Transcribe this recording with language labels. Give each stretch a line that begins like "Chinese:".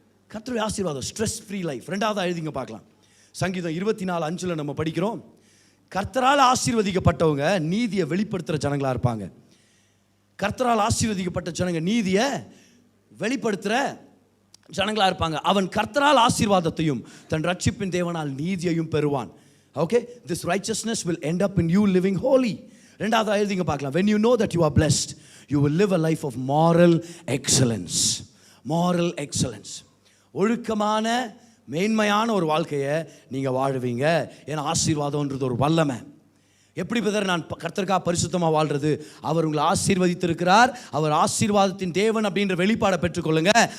Tamil: கர்த்தருடைய ஆசீர்வாதம்,
English: Stress free life.
Tamil: 2வது எழுதிங்க பார்க்கலாம். சங்கீதம் 24:5 நம்ம படிக்கிறோம், கர்த்தரால் ஆசீர்வதிக்கப்பட்டவங்க நீதியை வெளிப்படுத்துகிற ஜனங்களாக இருப்பாங்க. கர்த்தரால் ஆசீர்வதிக்கப்பட்ட ஜனங்க நீதியை வெளிப்படுத்துகிற ஜனங்களாக இருப்பாங்க. அவன் கர்த்தரால் ஆசீர்வாதத்தையும் தன் ரட்சிப்பின் தேவனால் நீதியையும் பெறுவான்.
English: Okay, this righteousness will end up in you living holy.
Tamil: 2வது எழுதிங்க பார்க்கலாம்.
English: when you know that you are blessed, you will live a life of moral excellence.
Tamil: moral excellence, ஒழுக்கமான மேன்மையான ஒரு வாழ்க்கையை நீங்கள் வாழுவீங்க. ஏன்னா ஆசீர்வாதம்ன்றது ஒரு வல்லமை. எப்படி பிரதர் நான் கர்த்தருக்காக பரிசுத்தமாக வாழ்றது? அவர் உங்களை ஆசீர்வதித்திருக்கிறார். அவர் ஆசீர்வாதத்தின் தேவன் அப்படின்ற வெளிப்பாடை பெற்றுக்கொள்ளுங்க.